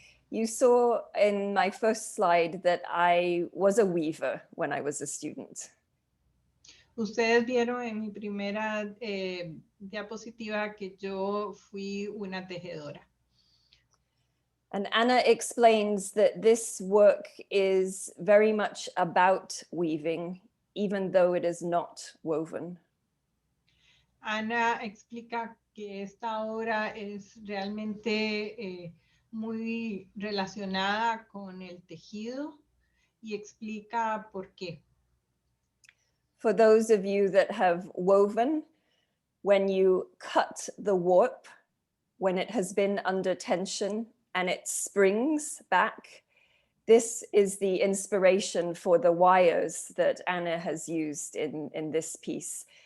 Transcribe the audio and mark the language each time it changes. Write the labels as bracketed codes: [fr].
[en] You saw in my first slide that I was a weaver when I was a student. [es] Ustedes vieron en mi primera diapositiva que yo fui una tejedora. [en] And Anna explains that this work is very much about weaving, even though it is not woven. [es] Ana explica que esta obra es realmente muy relacionada con el tejido y explica por qué. [en] For those of you that have woven, when you cut the warp, when it has been under tension and it springs back, this is the inspiration for the wires that Anna has used in this piece.